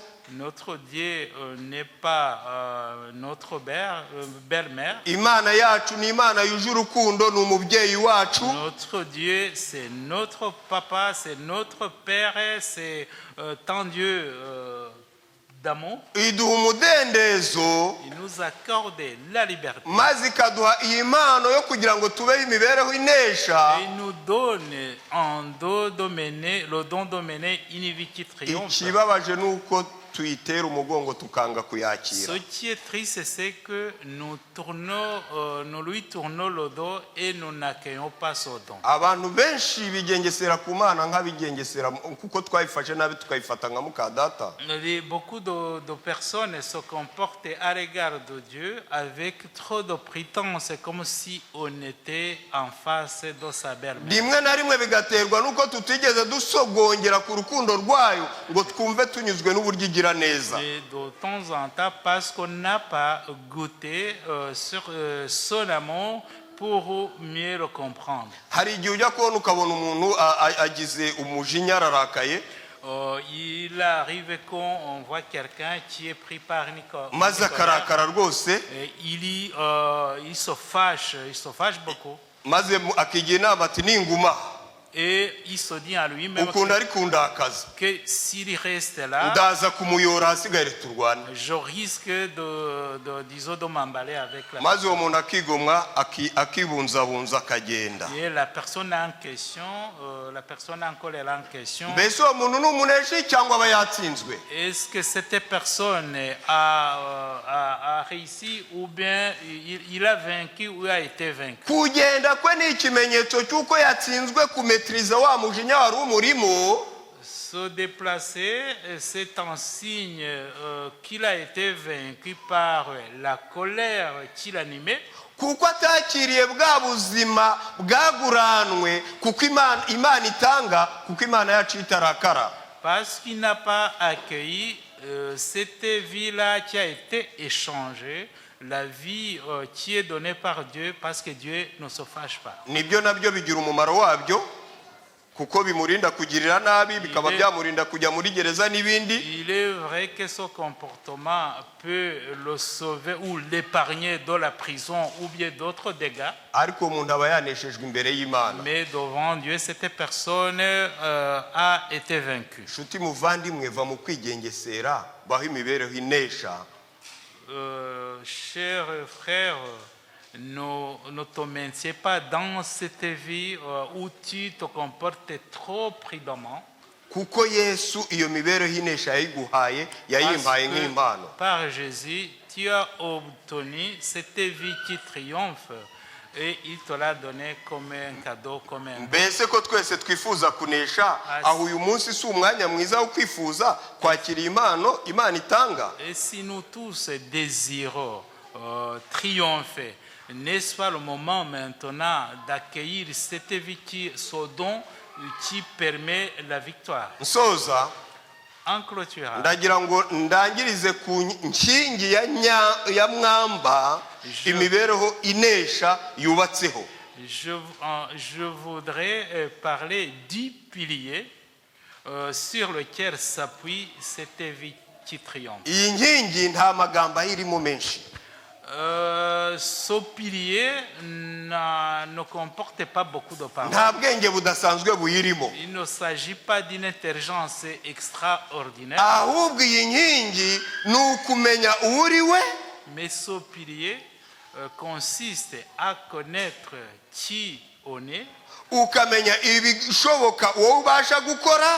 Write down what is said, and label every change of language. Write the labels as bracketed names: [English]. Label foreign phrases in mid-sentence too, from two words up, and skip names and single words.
[French] Notre Dieu n'est pas notre belle-mère. [Kinyarwanda] Imana yacu ni Imana yuje urukundo ni umubyeyi wacu. [French] Notre Dieu c'est notre papa, c'est notre père, c'est tant Dieu d'amour. [Kinyarwanda] Iduha umudendezo. [French] Il nous accorde la liberté. [Kinyarwanda] Maze ikaduha iyi mpano yo kugira ngo tubeho imibereho inesha. [French] Il nous donne le don de mener une vie qui triomphe. [Kinyarwanda] Ikibabaje nuko tuyitera umugongo tukanga [French] Ce [Kinyarwanda] kuyakira. [French] qui est triste, c'est que nous lui tournons le dos et nous n'accueillons pas son don. [Kinyarwanda] Abantu benshi bigengesera ku Mana nk'abigengesera kuko twayifashe nabi tukayifata nka muka data. [French] Beaucoup de personnes se comportent à l'égard de Dieu avec trop de prétences, comme si on était en face de sa belle-mère. [Kinyarwanda] Rimwe na rimwe bigaterwa nuko tutigeze dusogongera ku rukundo rwayo ngo twumve tunyuzwe n'uburyo igira neza. [French] Et de temps en temps, parce qu'on n'a pas goûté sur son amour pour mieux le comprendre. [Kinyarwanda] Hari igihe ujya kubona ukabona umuntu agize umujinya ararakaye, [French] Il arrive qu'on voit quelqu'un qui est pris par Nicolas. [Kinyarwanda] maze akarakara rwose, [French] Il se fâche beaucoup. [Kinyarwanda] maze akigira inama ati ninguma [French] Et il se dit à lui-même [Kinyarwanda] ukuntu ari kundakaza [French] que s'il reste là, [Kinyarwanda] ndaza kumuyora hasigare turwane. [French] je risque de m'emballer avec la [Kinyarwanda] Maze uwo muntu akigomwa akibunzabunza akagenda. [French] Et la personne en question, la personne en colère en question, [Kinyarwanda] Mbese uwo muntu ni umuneshi cyangwa aba yatsinzwe? [French] est-ce que cette personne a réussi ou bien il a vaincu ou a été vaincu? [Kinyarwanda] Kugenda kwe ni ikimenyetso cy'uko yatsinzwe kumetriza wa mujinya wari umurimo. [French] Se déplacer, c'est un signe qu'il a été vaincu par la colère qui l'animait. [Kinyarwanda] Kuko atakiriye bwa buzima bwaguranwe kuko Imana itanga, kuko Imana yacu itarakara. [French] Parce qu'il n'a pas accueilli cette vie-là qui a été échangée, la vie qui est donnée par Dieu, parce que Dieu ne se fâche pas. [Kinyarwanda] Nibyo nabyo bigira umumaro wabyo, kuko bimurinda kugirira nabi, bikaba byamurinda kujya muri gereza n'ibindi. [French] Il est vrai que ce comportement peut le sauver ou l'épargner de la prison ou bien d'autres dégâts. [Kinyarwanda] Ariko umuntu aba yaneshejwe imbere y'Imana. [French] Mais devant Dieu, cette personne a été vaincue. [Kinyarwanda] Nshuti muvandimwe, va mu kwigengesera, baho imibereho inesha. [French] Chers frères, ne te maintiens pas dans cette vie où tu te comportes trop prudemment. [Kinyarwanda] Kuko Yesu iyo mibereho inesha yayiguhaye, yayimpaye nk'impano. [French] Par Jésus, tu as obtenu cette vie qui triomphe et il te l'a donné comme un cadeau, comme un don. [Kinyarwanda] Mbese ko twese twifuza kunesha, aho uyu munsi si umwanya mwiza wo kwifuza kwakira impano Imana itanga? [French] Et si nous tous désirons triompher, n'est-ce pas le moment maintenant d'accueillir cette vie qui se donne, qui permet la victoire? [Kinyarwanda] Nsoza, [French] En clôturant, [Kinyarwanda] ndagira ngo ndangirize ku nkingi ya mwamba imibereho inesha yubatseho. [French] je voudrais parler du pilier sur lequel s'appuie cette vie qui triomphe. [Kinyarwanda] Iyi nkingi nta magambo ayirimo menshi. [French] Ce pilier ne comporte pas beaucoup de paroles. [Kinyarwanda] Nta bwenge budasanzwe buyirimo. [French] Il ne s'agit pas d'une intelligence extraordinaire. [Kinyarwanda] Ahubwo iyi nkingi ni ukumenya uwuriwe, [French] Mais ce pilier consiste à connaître qui on est, [Kinyarwanda] ukamenya ibishoboka wowe ubasha gukora,